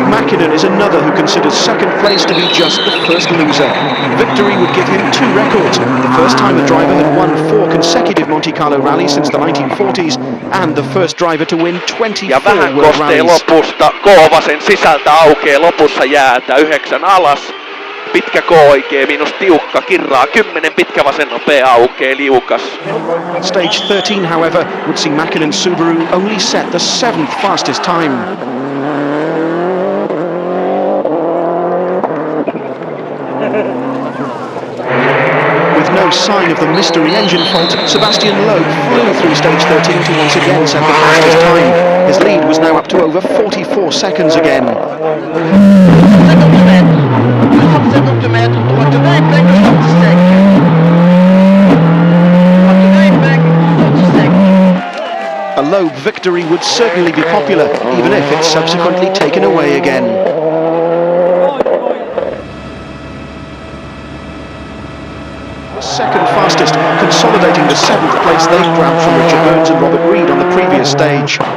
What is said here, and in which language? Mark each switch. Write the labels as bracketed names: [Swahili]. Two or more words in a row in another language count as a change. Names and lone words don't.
[English] Mäkinen is another who considers second place to be just the first loser. Victory would give him 2 records, the first time a driver had won 4 consecutive Monte Carlo rallies since the 1940s, and the first driver to win 24 [Finnish] Ja vähän [English] World [Finnish] kostee [English] Rallies. [Finnish] lopusta. Koovasen sisältä aukeaa lopussa jäätä. 9 alas. Pitkä K oikee, miinus tiukka, kirraa 10, pitkä vasen nopea aukee, liukas. [English] Stage 13, however, would see Mäkinen's Subaru only set the 7th fastest time. With no sign of the mystery engine fault, Sebastian Loeb flew through stage 13 to once again set the fastest time. His lead was now up to over 44 seconds again. [French] 250 mètres, droite devant et plein de sortie sec. Droite devant et plein, sortie sec. [English] A Loeb victory would certainly be popular, even if it's subsequently taken away again. The second fastest, consolidating the 7th place they grabbed from Richard Burns and Robert Reid on the previous stage.